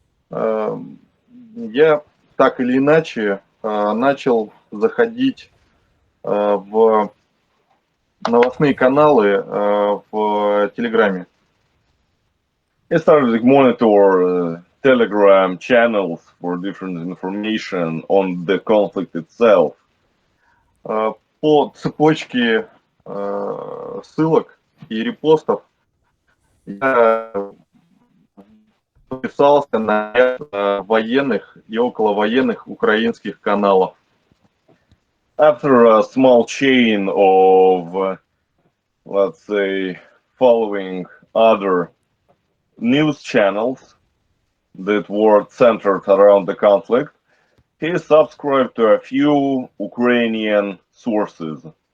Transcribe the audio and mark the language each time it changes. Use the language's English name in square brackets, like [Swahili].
[Russian] Я так или иначе начал заходить в новостные каналы в Телеграме. [English] He started to monitor Telegram channels for different information on the conflict itself. [Russian] По цепочке ссылок и репостов я подписался на военных и околовоенных украинских каналов. [English] After a small chain of, let's say, following other news channels that were centered around the conflict, he subscribed to a few Ukrainian sources.